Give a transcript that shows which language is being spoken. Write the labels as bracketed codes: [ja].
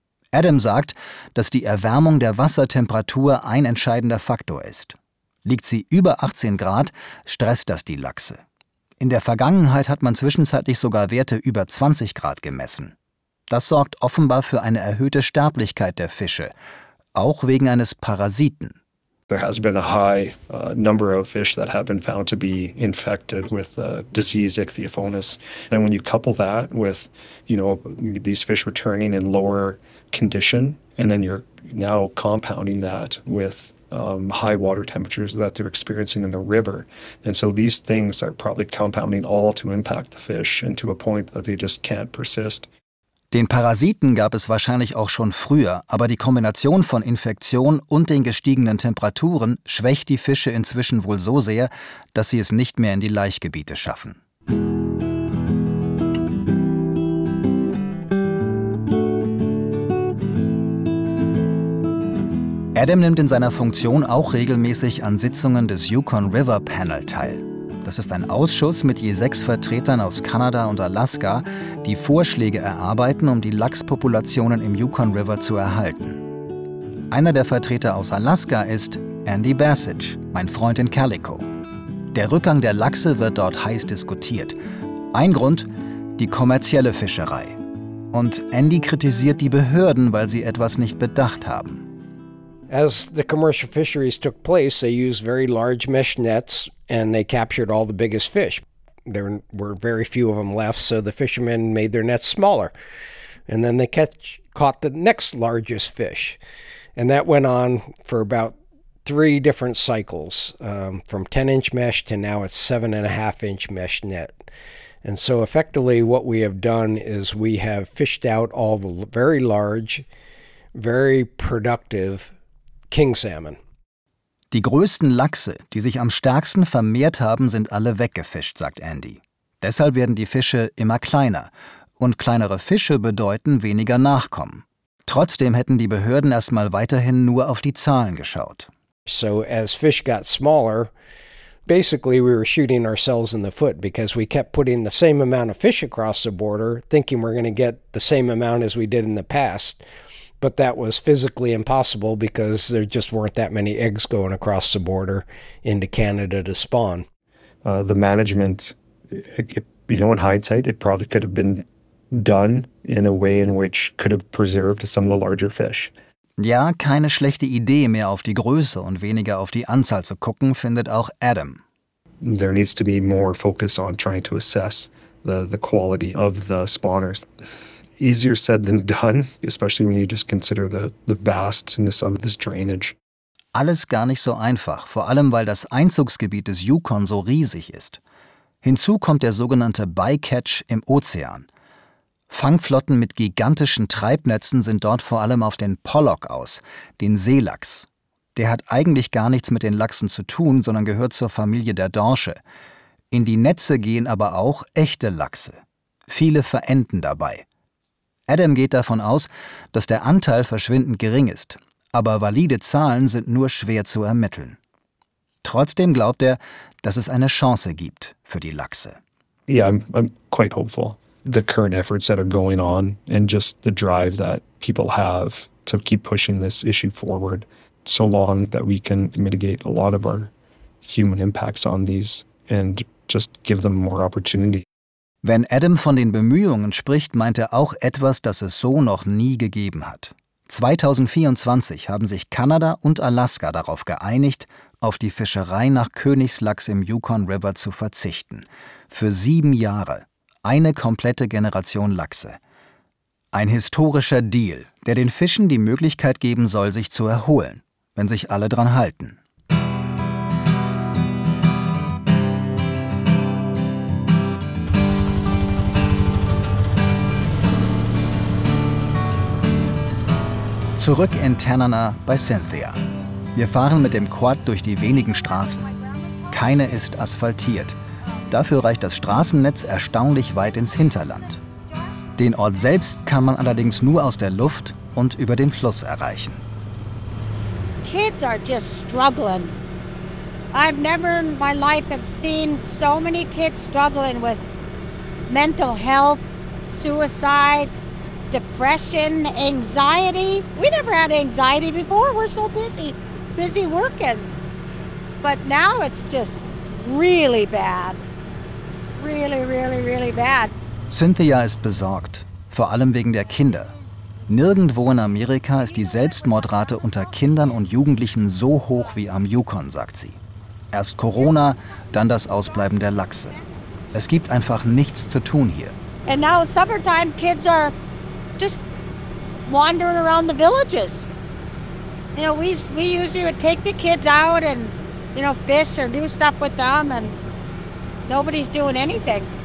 [de] Adam sagt, dass die Erwärmung der Wassertemperatur ein entscheidender Faktor ist. Liegt sie über 18 Grad, stresst das die Lachse. In der Vergangenheit hat man zwischenzeitlich sogar Werte über 20 Grad gemessen. Das sorgt offenbar für eine erhöhte Sterblichkeit der Fische, auch wegen eines Parasiten. [en] There has been a high number of fish that have been found to be infected with the disease Ichthyophonus. Then when you couple that with, you know, these fish returning in lower condition, and then you're now compounding that with high water temperatures that they're experiencing in the river. And so these things are probably compounding all to impact the fish and to a point that they just can't persist. [de] Den Parasiten gab es wahrscheinlich auch schon früher, aber die Kombination von Infektion und den gestiegenen Temperaturen schwächt die Fische inzwischen wohl so sehr, dass sie es nicht mehr in die Laichgebiete schaffen. Adam nimmt in seiner Funktion auch regelmäßig an Sitzungen des Yukon River Panel teil. Das ist ein Ausschuss mit je 6 Vertretern aus Kanada und Alaska, die Vorschläge erarbeiten, um die Lachspopulationen im Yukon River zu erhalten. Einer der Vertreter aus Alaska ist Andy Bassage, mein Freund in Calico. Der Rückgang der Lachse wird dort heiß diskutiert. Ein Grund, die kommerzielle Fischerei. Und Andy kritisiert die Behörden, weil sie etwas nicht bedacht haben. [en] As the commercial fisheries took place, they used very large mesh nets and they captured all the biggest fish. There were very few of them left, so the fishermen made their nets smaller. And then they caught the next largest fish. And that went on for about three different cycles, from 10-inch mesh to now it's 7.5-inch mesh net. And so effectively what we have done is we have fished out all the very large, very productive king salmon. [de] Die größten Lachse, die sich am stärksten vermehrt haben, sind alle weggefischt, sagt Andy. Deshalb werden die Fische immer kleiner. Und kleinere Fische bedeuten weniger Nachkommen. Trotzdem hätten die Behörden erstmal weiterhin nur auf die Zahlen geschaut. [en] So as fish got smaller, basically we were shooting ourselves in the foot because we kept putting the same amount of fish across the border, thinking we're going to get the same amount as we did in the past. But that was physically impossible because there just weren't that many eggs going across the border into Canada to spawn. The management, in hindsight, it probably could have been done in a way in which could have preserved some of the larger fish. [de] Ja, keine schlechte Idee, mehr auf die Größe und weniger auf die Anzahl zu gucken, findet auch Adam. [en] There needs to be more focus on trying to assess the quality of the spawners. Easier said than done, especially when you just consider the vastness of this drainage. [de] Alles gar nicht so einfach, vor allem weil das Einzugsgebiet des Yukon so riesig ist. Hinzu kommt der sogenannte Bycatch im Ozean. Fangflotten mit gigantischen Treibnetzen sind dort vor allem auf den Pollock aus, den Seelachs. Der hat eigentlich gar nichts mit den Lachsen zu tun, sondern gehört zur Familie der Dorsche. In die Netze gehen aber auch echte Lachse. Viele verenden dabei. Adam geht davon aus, dass der Anteil verschwindend gering ist, aber valide Zahlen sind nur schwer zu ermitteln. Trotzdem glaubt er, dass es eine Chance gibt für die Lachse. [en] Yeah, I'm quite hopeful. The current efforts that are going on and just the drive that people have to keep pushing this issue forward, so long that we can mitigate a lot of our human impacts on these and just give them more opportunity. [de] Wenn Adam von den Bemühungen spricht, meint er auch etwas, das es so noch nie gegeben hat. 2024 haben sich Kanada und Alaska darauf geeinigt, auf die Fischerei nach Königslachs im Yukon River zu verzichten. Für 7 Jahre. Eine komplette Generation Lachse. Ein historischer Deal, der den Fischen die Möglichkeit geben soll, sich zu erholen, wenn sich alle dran halten. Zurück in Tanana bei Cynthia. Wir fahren mit dem Quad durch die wenigen Straßen. Keine ist asphaltiert. Dafür reicht das Straßennetz erstaunlich weit ins Hinterland. Den Ort selbst kann man allerdings nur aus der Luft und über den Fluss erreichen. [en] Kids are just struggling. I've never in my life have seen so many kids struggling with mental health, suicide, depression, anxiety. We never had anxiety before. We're so busy working. But now it's just really bad. Really, really, really bad. [de] Cynthia ist besorgt, vor allem wegen der Kinder. Nirgendwo in Amerika ist die Selbstmordrate unter Kindern und Jugendlichen so hoch wie am Yukon, sagt sie. Erst Corona, dann das Ausbleiben der Lachse. Es gibt einfach nichts zu tun hier. [en] And now it's summertime, kids are just wandering around the villages. You know, we usually would take the kids out and, you know, fish or do stuff with them, and nobody's doing anything.